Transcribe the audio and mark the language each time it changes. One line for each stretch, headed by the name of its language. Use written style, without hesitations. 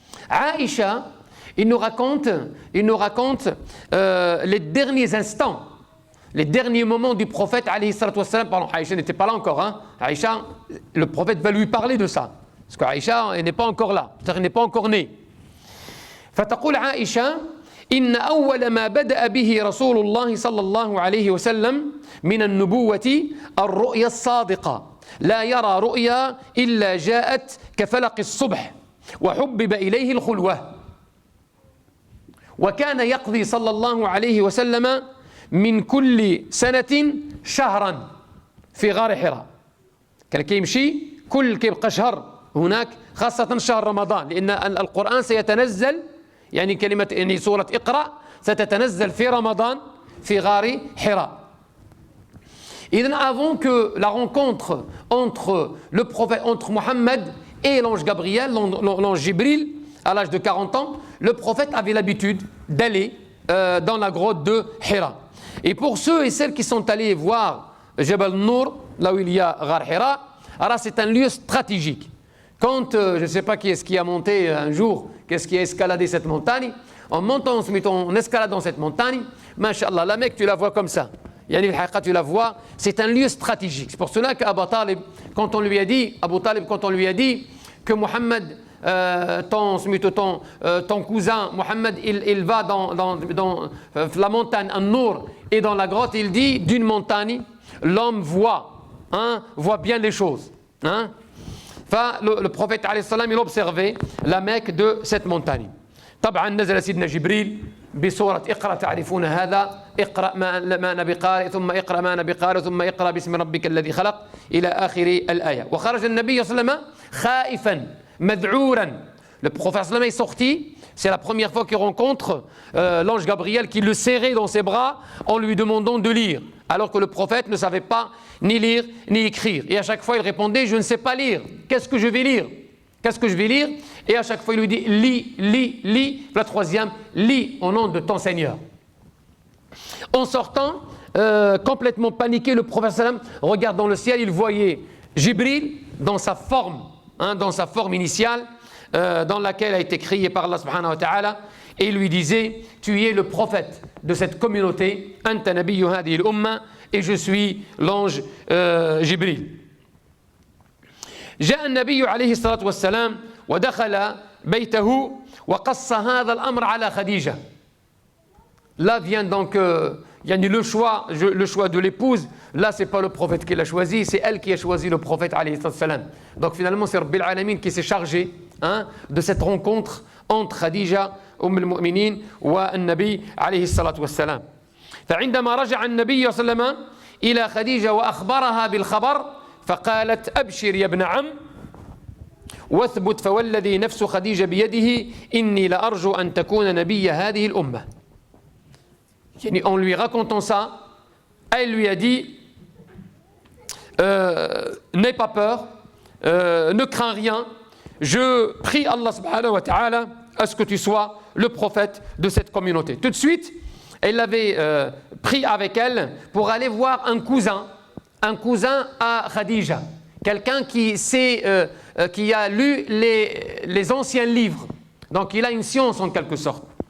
French: Aïcha, il nous raconte les derniers instants, les derniers moments du prophète, alayhi salatu wassalam. Pardon, Aïcha n'était pas là encore. Aïcha, le prophète va lui parler de ça. Parce qu'Aïcha n'est pas encore là, c'est-à-dire qu'elle n'est pas encore née.
Arabic: فتقول عائشة إن أول ما بدأ به رسول الله صلى الله عليه وسلم من النبوة الرؤيا الصادقة لا يرى رؤيا إلا جاءت كفلق الصبح وحبب إليه الخلوة وكان يقضي صلى الله عليه وسلم من كل سنة شهرا في غار حراء. كان كيمشي كيبقى شهر هناك خاصة شهر رمضان لأن القرآن سيتنزل يعني سورة اقرأ ستتنزل في رمضان في غار حراء.
French: إذن avant que la rencontre entre le prophète, entre Mohammed et l'ange Gabriel, l'ange Jibril, à l'âge de 40 ans, le prophète avait l'habitude d'aller dans la grotte de Hira. Et pour ceux et celles qui sont allés voir Jabal Nour, là où il y a Ghar Hira, alors c'est un lieu stratégique. Quand, je ne sais pas qui est-ce qui a monté un jour, qu'est-ce qui a escaladé cette montagne, en montant, en escaladant cette montagne, Masha'Allah, la Mecque, tu la vois comme ça. Yani al-Haqiqa, tu la vois, c'est un lieu stratégique. C'est pour cela qu'Abu Talib, quand on lui a dit que Mohammed, ton cousin, Mohammed, il va dans la montagne, en Nour, et dans la grotte, il dit, d'une montagne, l'homme voit bien les choses. Le prophète alayhi salam, il observait la Mecque de cette montagne.
Arabic: طبعا نزل سيدنا جبريل بسورة اقرأ تعرفون هذا اقرأ ما أنا بقارئ ثم اقرأ ما أنا بقارئ ثم اقرأ باسم ربك الذي خلق إلى آخر الآية. وخرج النبي صلى الله عليه وسلم خائفا مذعورا.
French: Le prophète sallam est sorti, c'est la première fois qu'il rencontre l'ange Gabriel qui le serrait dans ses bras en lui demandant de lire, alors que le prophète ne savait pas ni lire ni écrire. Et à chaque fois il répondait, je ne sais pas lire, qu'est-ce que je vais lire? Qu'est-ce que je vais lire? Et à chaque fois il lui dit, lis, lis, lis. La troisième, lis au nom de ton Seigneur. En sortant, complètement paniqué, le prophète sallam regarde dans le ciel, il voyait Jibril dans sa forme initiale, dans laquelle a été créé par Allah subhanahu wa ta'ala, et il lui disait, tu es le prophète de cette communauté,
Arabic: anta nabiyyu hadhihi al-umma,
French: et je suis l'ange Jibril.
Arabic: جاء النبي عليه الصلاة والسلام ودخل بيته وقص هذا الأمر على خديجة.
French: Là vient donc le choix de l'épouse. Là c'est pas le prophète qui l'a choisi, c'est elle qui a choisi le prophète alayhi salam. Donc finalement c'est Rabbil Alamin qui s'est chargé de cette rencontre entre Khadija al-Mu'minin et Nabi alayhi salatu wassalam.
Arabic: فعندما رجع النبي صلى الله عليه وسلم إلى خديجة وأخبرها بالخبر فقالت أبشر يا ابن عم واثبت فوالذي نفس خديجة بيده إني لأرجو أن تكون نبي هذه الأمة.
French: En lui racontant ça, elle lui a dit n'aie pas peur, ne crains rien, je prie Allah subhanahu wa ta'ala à ce que tu sois le prophète de cette communauté. Tout de suite, elle l'avait pris avec elle pour aller voir un cousin à Khadija, quelqu'un qui a lu les anciens livres, donc il a une science en quelque sorte.